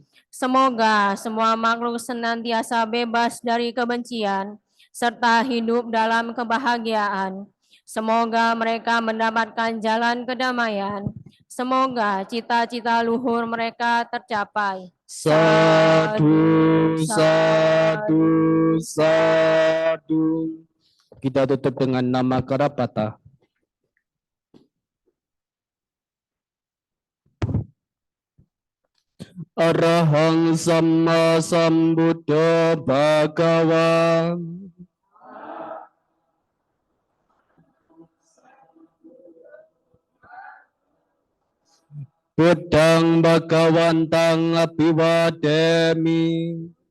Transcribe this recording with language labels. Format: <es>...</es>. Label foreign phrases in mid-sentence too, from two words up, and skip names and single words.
<id>Semoga semua makhluk senantiasa bebas dari kebencian, serta hidup dalam kebahagiaan. Semoga mereka mendapatkan jalan kedamaian. Semoga cita-cita luhur mereka tercapai.</id> <pi>Sadu, sadu, sadu.</pi> <id>Kita tutup dengan</id> <pi>nama Karapata. Arahang Sama Sambuddha Bhagava. Buddhang Bhagawantang Abhivademi.</pi>